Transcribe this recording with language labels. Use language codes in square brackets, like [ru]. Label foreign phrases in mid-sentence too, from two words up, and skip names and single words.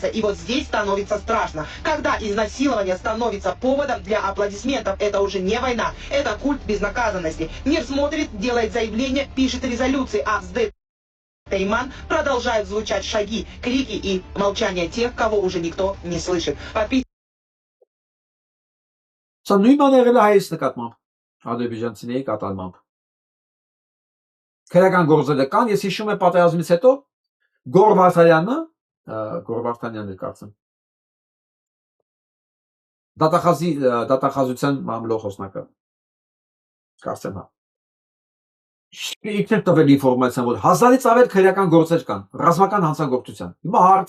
[ru] И вот здесь становится страшно. Когда изнасилование становится поводом для аплодисментов, это уже не война, это культ безнаказанности. Мир смотрит, делает заявление, пишет резолюции, а в Сде-Тейман продолжают звучать шаги, крики и молчание тех, кого уже никто не слышит. [hy] Սա նույն բանը եղել է հայից նկատմամբ, ադրբեջանցիների կատարմամբ։ Քրեական գործերը կան, ես հիշում եմ պատերազմից հետո Գոր Վարդանյանը կարծեմ դատախազության մամլո խոսնակը կարծեմ հա Իքներ տվել ինֆորմացիան, որ 1000-ից ավել քրեական գործեր կան, ռազմական հանցագործության։ Հիմա հարց.